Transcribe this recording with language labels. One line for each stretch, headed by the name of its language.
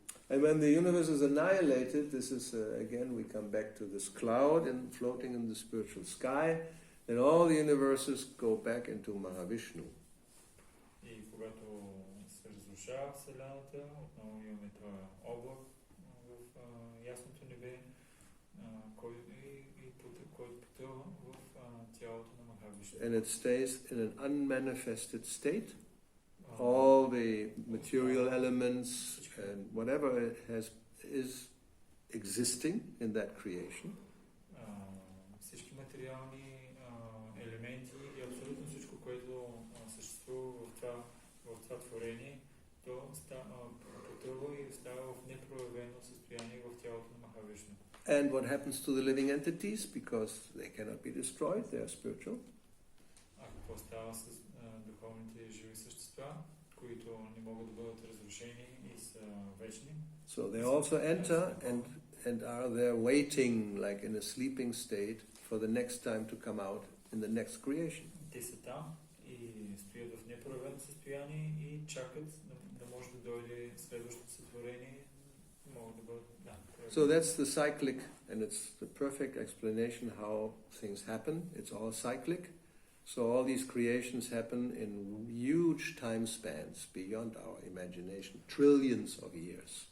English: And when the universe is annihilated, this is again we come back to this cloud and floating in the spiritual sky, then all the universes go back into Mahavishnu.
Bulgarian: И когато се разрушава Вселената, отново имаме това облак в ясното небе, който потъва в тялото на Махавишну.
English: And it stays in an unmanifested state. All the material elements and whatever it has is existing in that creation.
Bulgarian: Всички материални елементи и абсолютно всичко, което съществува в това творение, то потъва и става в непроявено състояние в тялото на Махавишну.
English: And what happens to the living entities? Because they cannot be destroyed, they are spiritual.
Bulgarian: А какво става с духовните живи същества, които не могат да бъдат разрушени и са вечни?
English: So they also enter and are there waiting like in a sleeping state for the next time to come out in the next creation.
Bulgarian: Те са там и стоят в непроявено състояние и чакат да може да дойде следващото сътворение. Могат да бъдат,
English: So that's the cyclic, and it's the perfect explanation how things happen. It's all cyclic. So all these creations happen in huge time spans beyond our imagination, trillions of years.